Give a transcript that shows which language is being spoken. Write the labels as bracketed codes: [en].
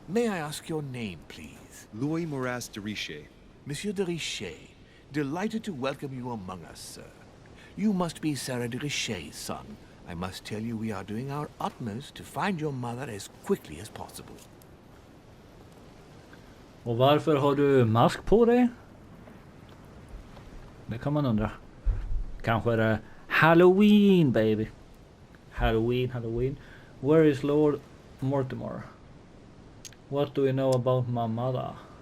[en] May I ask your name, please? Louis Moras de Richet. Monsieur de Richet. Delighted to welcome you among us, sir. You must be Sarah de Richet's son. I must tell you we are doing our utmost to find your mother as quickly as possible. [sv] Och varför har du mask på dig? Det kan man undra. Kanske är det Halloween, baby. [en] Halloween. Where is Lord Mortimer? What do we know about my mother?